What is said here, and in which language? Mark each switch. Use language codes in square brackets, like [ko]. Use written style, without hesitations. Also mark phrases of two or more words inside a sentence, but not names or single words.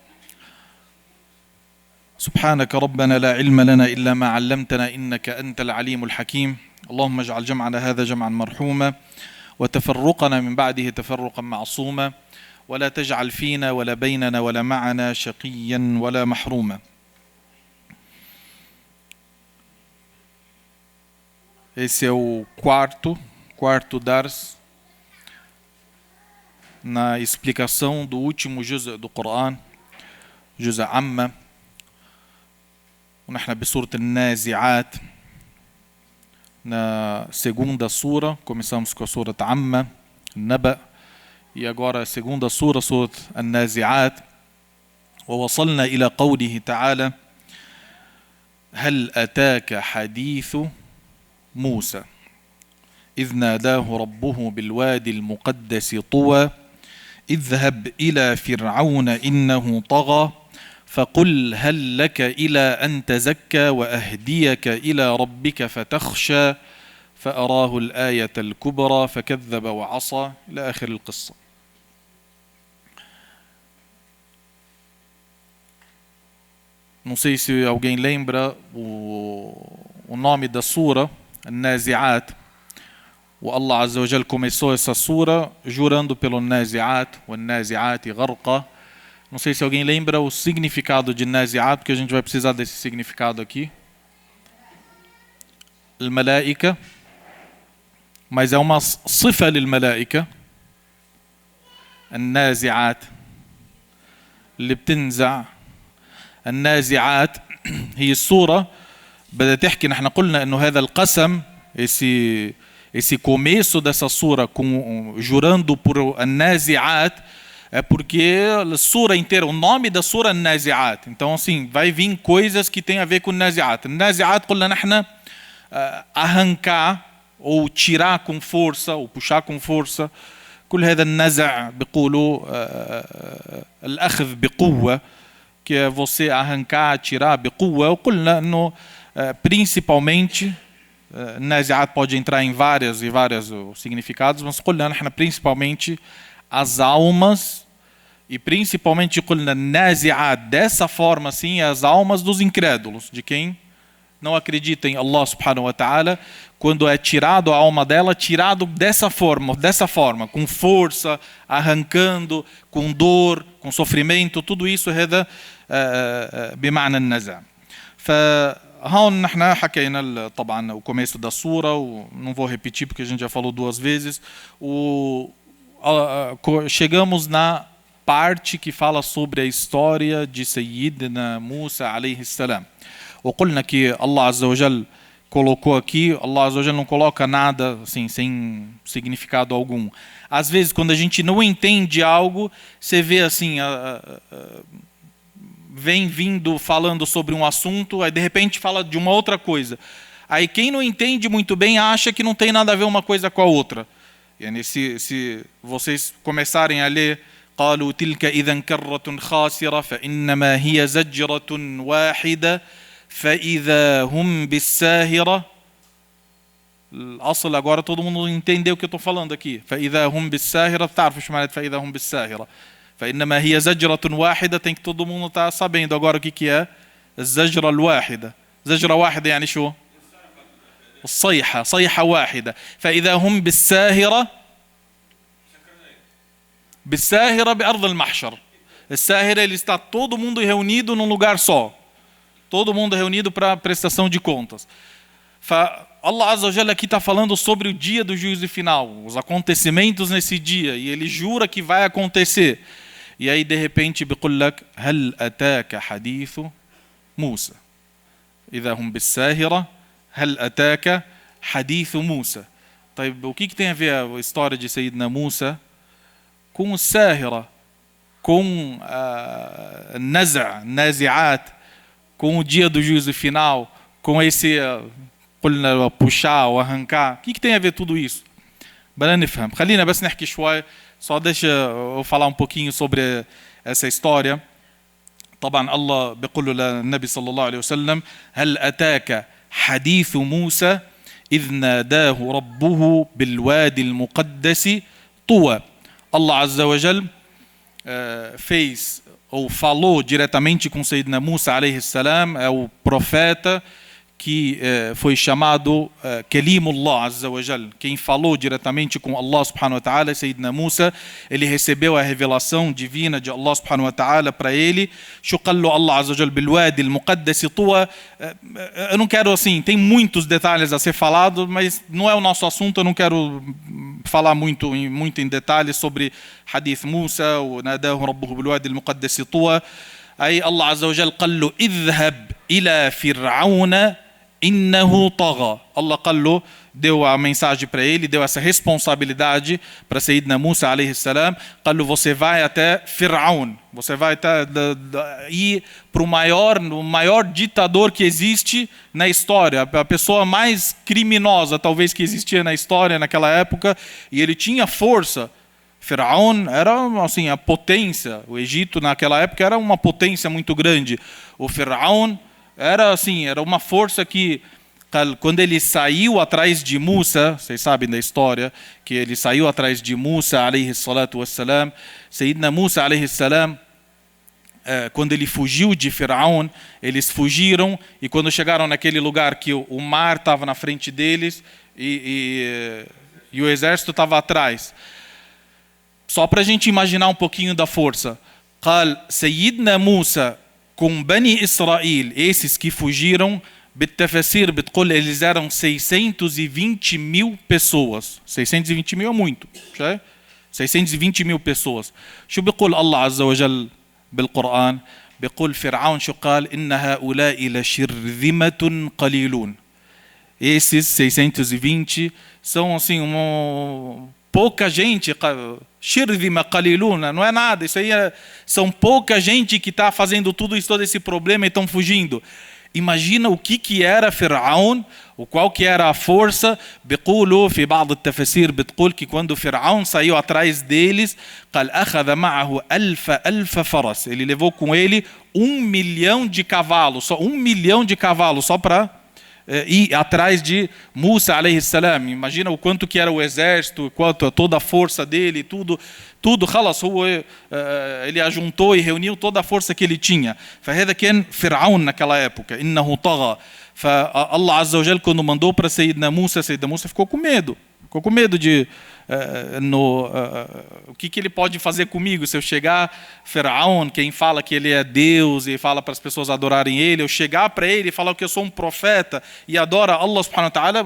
[ar] سبحانك ربنا لا علم لنا إلا ما علمتنا إنك أنت العليم الحكيم. اللهم اجعل جمعنا هذا جمعا مرحوما وتفرقنا من بعده تفرقا معصوما، ولا تجعل فينا ولا بيننا ولا معنا شقيا ولا محروما. [pt] Esse é o quarto dars na explicação do último juz do Coran, juz Amma. [ar] ونحن بسورة النازعات [pt] na segunda sura. Começamos com a sura Amma, Naba, e agora a segunda sura, sura النازعات. [ar] ووصلنا إلى قوله تعالى: هل أتاك حديث موسى إذ ناداه ربه بالوادي المقدس طوى اذهب إلى فرعون إنه طغى فقل هل لك إلى أن تزكى وأهديك إلى ربك فتخشى فأراه الآية الكبرى فكذب وعصى إلى آخر القصة. [pt] Não sei se alguém lembra o nome da sura, Nazi'at. O Allah [ar] عز وجل [pt] começou essa sura jurando pelo Nazi'at, o [ar] النازعات غرقا. [pt] Não sei se alguém lembra o significado de Nazi'at, porque a gente vai precisar desse significado aqui. Al-Malaika, mas é uma [ar] صفة للملائكة. An-Nazi'at اللي بتنزع. النازعات هي الصورة بدها تحكي. نحن قلنا انه هذا القسم [pt] esse começo dessa sura com jurando por النازعات é porque a sura inteira, o nome da sura é Nazi'at. Então assim, vai vir coisas que tem a ver com Nazi'at. Nazi'at [ar] قلنا نحن [pt] arrancar ou tirar com força ou puxar com força. [ar] كل هذا النزع بيقولوا الأخذ بقوة، [pt] que é você arrancar, tirar بقوة. [ar] وقلنا انه [pt] principalmente Nazi'at pode entrar em vários significados, mas [ar] قلنا نحن [pt] principalmente as almas, e principalmente قلنا Nazi'at dessa forma assim, as almas dos incrédulos, de quem não acredita em Allah [ar] سبحانه وتعالى, [pt] quando é tirado a alma dela, tirado dessa forma, com força, arrancando, com dor, com sofrimento, tudo isso [ar] هذا بمعنى النزع. فهون نحن حكينا طبعا [pt] o começo da sura, não vou repetir porque a gente já falou duas vezes. Chegamos na parte que fala sobre a história de [ar] سيدنا موسى عليه السلام. [pt] وقلنا que Allah [ar] عز وجل [pt] colocou aqui, Allah [ar] عز وجل [pt] não coloca nada assim, sem significado algum. Às vezes, quando a gente não entende algo, você vê assim, vem vindo falando sobre um assunto, aí de repente fala de uma outra coisa. Aí quem não entende muito bem acha que não tem nada a ver uma coisa com a outra. E se vocês começarem a ler [ar] قالوا تلك إذا كرة خاسرة فإنما هي زجرة واحدة فإذا هم بالساهرة. [pt] الأصل agora todo mundo entendeu o que eu estou falando aqui. [ar] فإذا هم بالساهرة, تعرفوا شو معنى فإذا هم بالساهرة. فإنما هي زجرة واحدة, [pt] tem que todo mundo estar sabendo agora o que é [ar] الزجرة الواحدة. زجرة واحدة يعني شو؟ الصيحة, صيحة واحدة. فإذا هم بالساهرة, بالساهرة بأرض المحشر. [pt] الساهرة ele está todo mundo reunido num lugar só. Todo mundo reunido para prestação de contas. Allah [ar] عز وجل [pt] aqui está falando sobre o dia do juízo final, os acontecimentos nesse dia, e ele jura que vai acontecer. E aí de repente [ar] بيقول لك هل أتاك حديث موسى إذا هم بالساهرة هل أتاك حديث موسى. [pt] طيب o que tem a ver a história de Sayyidina Musa com o Sahira, com Nazi'at, com o dia do juízo final, com esse puxar ou arrancar? O que tem a ver tudo isso? [ar] بدنا نفهم. خلينا بس نحكي شوي. [pt] só deixa eu falar um pouquinho sobre essa história. [ar] طبعا الله بيقول له للنبي صلى الله عليه وسلم: هل أتاك حديث موسى إذ ناداه ربه بالوادي المقدس طوى. [pt] Allah [ar] عز وجل [pt] fez ou falou diretamente com [ar] سيدنا موسى عليه السلام, [pt] é o profeta que foi chamado [ar] كليم الله عز وجل. [pt] Quem falou diretamente com Allah [ar] سبحانه وتعالى, [pt] Sayyidina Musa, ele recebeu a revelação divina de Allah [ar] سبحانه وتعالى [pt] para ele. [ar] شو قال له الله عز وجل بالوادي المقدس طوى. [pt] Eu não quero assim, tem muitos detalhes a ser falado, mas não é o nosso assunto, eu não quero falar muito em detalhes sobre [ar] حديث موسى, [pt] o [ar] ناداه ربه بالوادي المقدس طوى. [pt] Aí [ar] الله عز وجل قال له اذهب إلى فرعون إنه طغى. [pt] Allah qallu, deu a mensagem para ele, deu essa responsabilidade para Sayyidina Musa alayhi salam. Qallu, você vai até Fir'aun, você vai ir para o maior ditador que existe na história, a pessoa mais criminosa talvez que existia na história naquela época, e ele tinha força. Faraó era assim a potência. O Egito naquela época era uma potência muito grande. O Faraó era assim, era uma força que quando ele saiu atrás de Musa, vocês sabem da história, que ele saiu atrás de Musa [ar] عليه الصلاة والسلام, سيدنا موسى عليه السلام, [pt] quando ele fugiu de Faraó, eles fugiram, e quando chegaram naquele lugar que o mar estava na frente deles e o exército estava atrás. Só para a gente imaginar um pouquinho da força. [ar] قال سيدنا موسى [pt] com Bani Israel, esses que fugiram, [ar] بالتفاسير بتقول [pt] eles eram 620 mil pessoas. 620 mil é muito. 620 mil pessoas. [ar] شو بيقول الله عز وجل بالقرآن؟ بيقول فرعون شو قال؟ إن هؤلاء لشرذمة قليلون. [pt] Esses 620 são assim pouca gente. [ar] شرذمة قليلون, [pt] não é nada, isso aí são pouca gente que está fazendo tudo isso, todo esse problema e estão fugindo. Imagina o que era Faraó, o qual que era a força. [ar] بيقولوا في بعض التفاسير بتقول [pt] que quando Faraó saiu atrás deles, [ar] قال أخذ معه ألف فرس, [pt] ele levou com ele 1 milhão de cavalos, só 1 milhão de cavalos só para ir atrás de Musa [ar] عليه السلام. [pt] Imagina o quanto que era o exército, quanto toda a força dele, tudo [ar] خلاص هو [pt] ele ajuntou e reuniu toda a força que ele tinha. [ar] فهذا كان فرعون [pt] naquela época, [ar] إنه طغى. فالله عز وجل [pt] quando mandou para Sayyidina Musa ficou com medo de o que ele pode fazer comigo se eu chegar, Faraó, quem fala que ele é Deus e fala para as pessoas adorarem ele, eu chegar para ele e falar que eu sou um profeta e adora Allah [ar] سبحانه وتعالى.